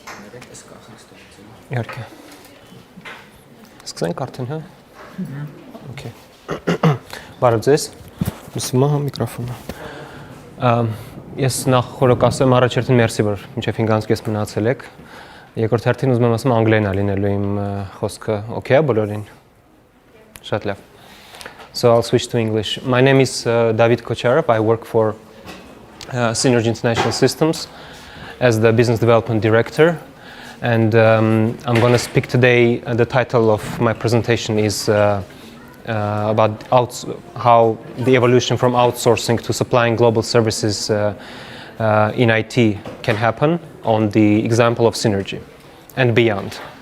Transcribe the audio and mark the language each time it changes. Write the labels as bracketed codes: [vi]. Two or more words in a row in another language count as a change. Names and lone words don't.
[hy] Իհարկե։ Սկսենք արդեն, հա։ Okay. Բարև ձեզ։ Ուսումա միկրոֆոնը։ Ես նախ խորոք ասեմ առաջերտին մերսի, որ մինչև 5 ամիս մնացել եք։ Երկրորդ հերթին ուզում եմ ասեմ անգլերեն է լինելու իմ խոսքը, okay է բոլորին։ Շատ լավ։ [en] So I'll switch to English. My name is Davith Kocharov. I work for Synergy International Systems as the Business Development Director. And I'm going to speak today, the title of my presentation is about how the evolution from outsourcing to supplying global services in IT can happen on the example of Synergy and beyond.